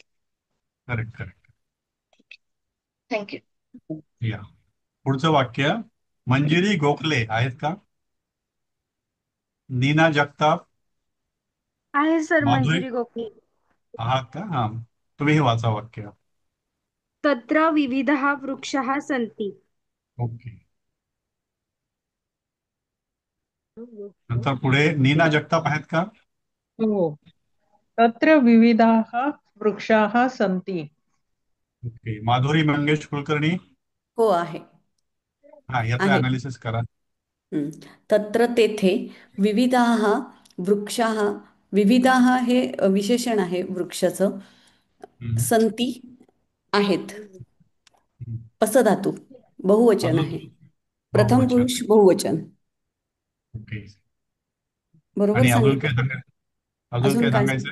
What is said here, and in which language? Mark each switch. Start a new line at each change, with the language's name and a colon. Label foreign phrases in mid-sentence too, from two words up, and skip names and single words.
English: Correct, correct.
Marathi: थँक्यू. या पुढचं वाक्य, मंजिरी गोखले आहेत का? नीना जगताप, आहे सर, माधुरी मंजिरी गोखले. आहात का? हा, तुम्ही हे वाचा वाक्य.
Sanskrit: तत्र विविधः वृक्षाः सन्ति.
Marathi: ओके. नंतर पुढे नीना जगताप आहेत का? हो,
Sanskrit: तत्र विविधाः वृक्षाः सन्ति.
Marathi: ओके. माधुरी मंगेश कुलकर्णी, हो आहे. हा, याचं आहे. अनालिसिस करा. तत्र तेथे
Sanskrit: विविधाः वृक्षाः,
Marathi: विविधाः हे विशेषण आहे वृक्षाचं. हम्म. संती आहेत. हम्म. पसधातू बहुवचन आहे. अजून प्रथम बहुवचन. पुरुष बहुवचन. ओके. बरोबर आणि अजून सांगितलं. काय सांगायचं? अजून अजून